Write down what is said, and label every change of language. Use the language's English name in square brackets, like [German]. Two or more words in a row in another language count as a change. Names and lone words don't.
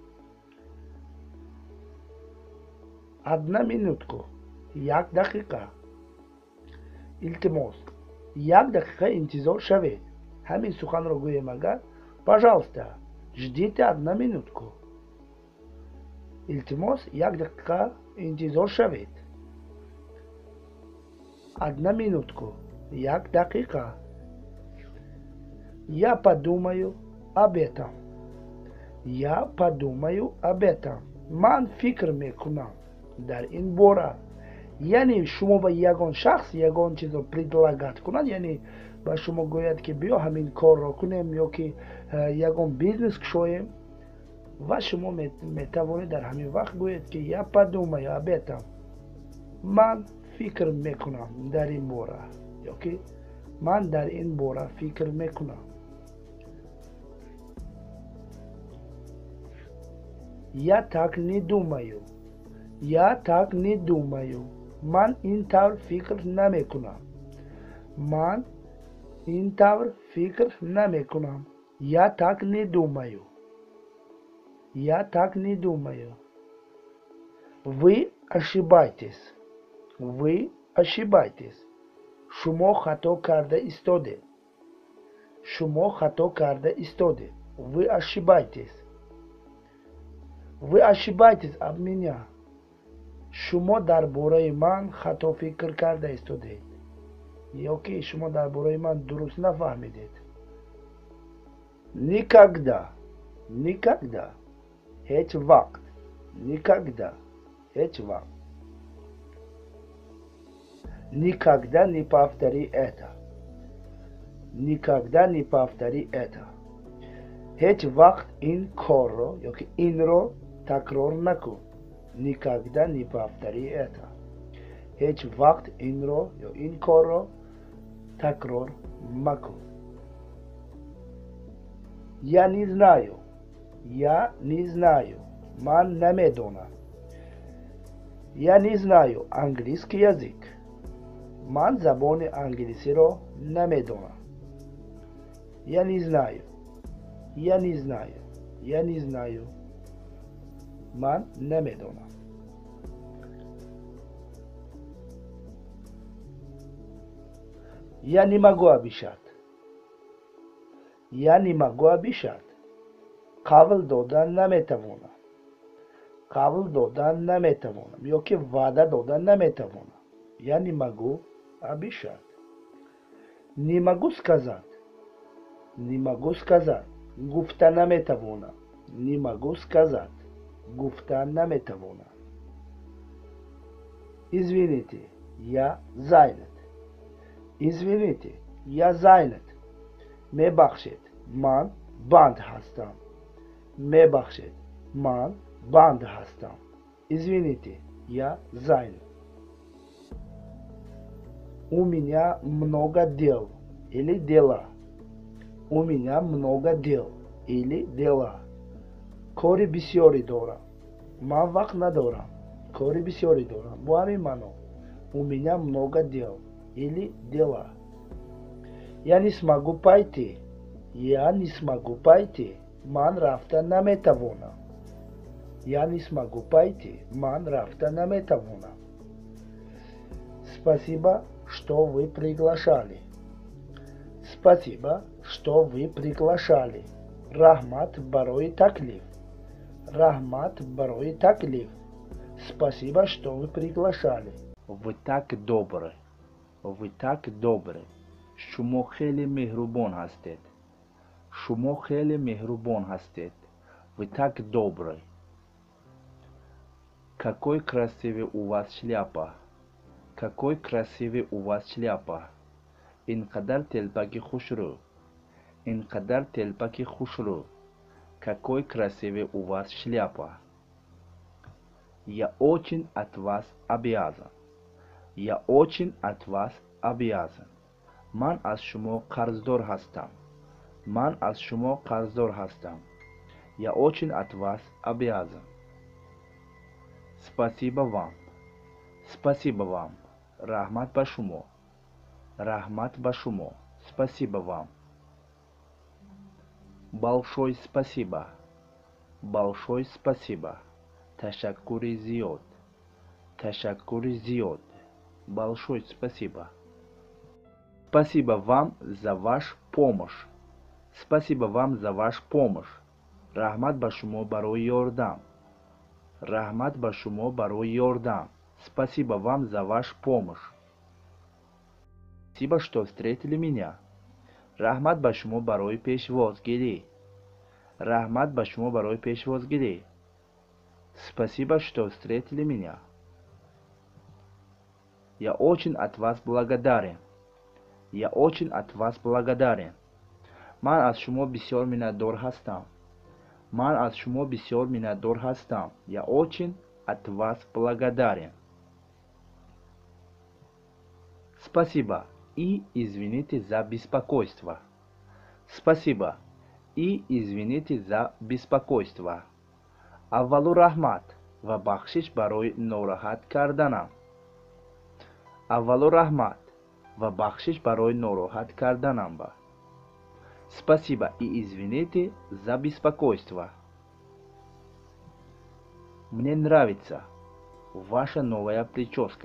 [Russian] Одна минутку, [Tajik] як дакика. Илтимос, як дакика интизор шавед. Хамин суханро гӯем агар, [Russian] пожалуйста, ждите одна минутку. [Tajik] Илтимос, як дакика интизор шавед. [Russian] Одна минутку, [Tajik] як дакика. [Russian] Я подумаю об этом. Я подумаю об этом. [Tajik] Ман фикр мекунам дар ин бора. Яъне шумо ба ягон шахс ягон чизо предлагат кунад, яъне ба шумо гӯяд ки биё ҳамин корро кунем ё ки ягон бизнес кушоем ва шумо метавонед дар ҳамин вақт гӯед ки [Russian] я подумаю об этом. [Tajik] Ман фикр мекунам дар ин бора. Ё ки ман дар ин бора фикр мекунам. [Russian] Я так не думаю. Я так не думаю. [Tajik] Ман ин тавр фикр намекунам. Ман ин тавр фикр намекунам. [Russian] Я так не думаю. Я так не думаю. Вы ошибаетесь. Вы ошибаетесь. [Tajik] Шумо хато карда истодед. Шумо хато карда истодед. [Russian] Вы ошибаетесь. Вы ошибаетесь об меня. [Tajik] Шумо дар бораи ман хато фикр карда истодед. Ё ки шумо дар бораи ман дуруст нафаҳмидед. [Russian] Никогда. Никогда. [Tajik] Ҳеҷ вақт. Никогда. Ҳеҷ вақт. [Russian] Никогда не повтори это. Никогда не повтори это. [Tajik] Ҳеҷ вақт ин корро ё ки инро такрор накун. [Russian] Никогда не повтори это. [Tajik] Ҳеҷ вақт инро ё ин корро такрор макун. [Russian] Я не знаю. Я не знаю. [Tajik] Ман намедонам. [Russian] Я не знаю английский язык. [Tajik] Ман забони англисиро намедонам. [Russian] Я не знаю. Я не знаю. Я не знаю. [Tajik] Ман намедонам. [Russian] Я не могу обещать. Я не могу обещать. [Tajik] Қавл додан наметавонам. Қавл додан наметавонам. Ё ки ваъда додан наметавонам. [Russian] Я не могу обещать. Не могу сказать. Не могу сказать. [Tajik] Гуфта наметавонам. [Russian] Не могу сказать. [Tajik] Гуфта наметавонам. [Russian] Извините, я занят. Извините, я занят. [Tajik] Мебахшед, ман банд ҳастам. Мебахшед, ман банд ҳастам. [Russian] Извините, я занят. У меня много дел или дела. У меня много дел или дела. [Tajik] Кори бисёре дорам. Ман вақт надорам. Кори бисёре дорам. Бо ҳамин маъно. [Russian] У меня много дел или дела. Я не смогу пойти. Я не смогу пойти. [Tajik] Ман рафта наметавонам. [Russian] Я не смогу пойти. [Tajik] Ман рафта наметавонам. [Russian] Спасибо, что вы приглашали. Спасибо, что вы приглашали. [Tajik] Рахмат барои таклиф. Рахмат барои таклиф. [Russian] Спасибо, что вы приглашали. Вы так добры. Вы так добры. [Tajik] шумо хеле меҳрубон ҳастед. шумо хеле меҳрубон ҳастед. [Russian] Вы так добры. Какой красивый у вас шляпа. Какой красивый у вас шляпа. [Tajik] Инқадар телпаки хушрӯ. Инқадар телпаки хушрӯ. [Russian] Какой красивый у вас шляпа. Я очень от вас обязан. Я очень от вас обязан. [Tajik] ман аз шумо қарздор ҳастам. Ман аз шумо қарздор ҳастам. [Russian] Я очень от вас обязан. Спасибо вам. Спасибо вам. [Tajik] Раҳмат ба шумо. Раҳмат ба шумо. [Russian] Спасибо вам. Большое спасибо. Большое спасибо. [Tajik] Ташаккури зиёд. Ташаккури зиёд. [Russian] Большое спасибо. Спасибо вам за ваш помощь. Спасибо вам за ваш помощь. [Tajik] Раҳмат ба шумо барои ёрдам. Раҳмат ба шумо барои ёрдам. [Russian] Спасибо вам за ваш помощь. Спасибо, что встретили меня. [Tajik] Раҳмат ба шумо барои пешвозгирӣ. Раҳмат ба шумо барои пешвозгирӣ. [Russian] Спасибо, что встретили меня. Я очень от вас благодарен. Я очень от вас благодарен. [Tajik] Ман аз шумо бисёр миннатдор ҳастам. Ман аз шумо бисёр миннатдор ҳастам. [Russian] Я очень от вас благодарен. Спасибо и извините за беспокойство. Спасибо и извините за беспокойство. [Tajik] Аввалу раҳмат ва бахшиш барои нороҳат карданам. Аввалу раҳмат ва бахшиш барои нороҳат карданам ба. [Russian] Спасибо и извините за беспокойство. Мне нравится ваша новая прическа.